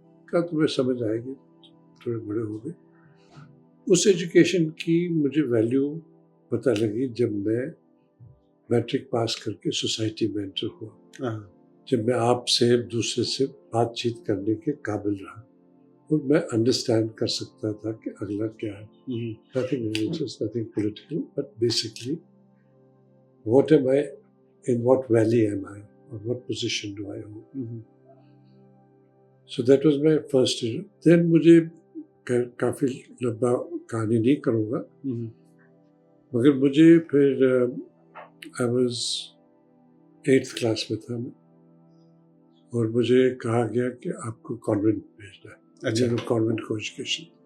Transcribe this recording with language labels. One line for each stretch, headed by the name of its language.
Urdu: کہا تمہیں سمجھ آئے گی, تھوڑے بڑے ہو گئے. اس ایجوکیشن کی مجھے ویلیو پتہ لگی جب میں میٹرک پاس کر کے سوسائٹی میں انٹر ہوا, جب میں آپ سے دوسرے سے بات چیت کرنے کے قابل رہا اور میں انڈرسٹینڈ کر سکتا تھا کہ اگلا کیا ہے.
English: nothing religious, nothing political, but basically what am I, in what valley am I, or what position do I hold. So that was my first year.
Urdu: Then مجھے کافی لمبا کہانی نہیں کروں گا, مگر مجھے پھر
English: I was 8th
Urdu: کلاس میں تھا میں, اور مجھے کہا گیا کہ آپ کو کانوینٹ بھیجنا ہے. اچھا. کانوینٹ کو ایجوکیشن.